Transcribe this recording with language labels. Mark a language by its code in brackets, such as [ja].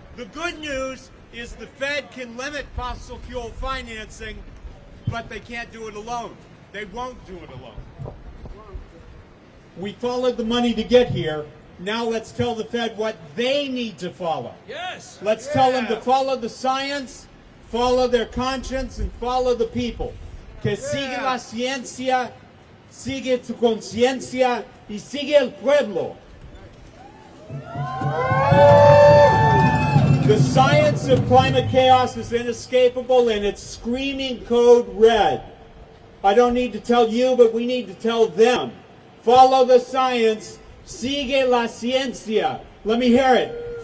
[en] The good news is the Fed can limit fossil fuel financing, but they can't do it alone. They won't do it alone. We followed the money to get here. Now let's tell the Fed what they need to follow. Yes. Let's tell them to follow the science, follow their conscience, and follow the people. [es] Que sigue la ciencia, sigue tu conciencia, y sigue el pueblo. [en] The science of climate chaos is inescapable, and it's screaming code red. I don't need to tell you, but we need to tell them. Follow the science. [es] Sigue la ciencia. [en] Let me hear it.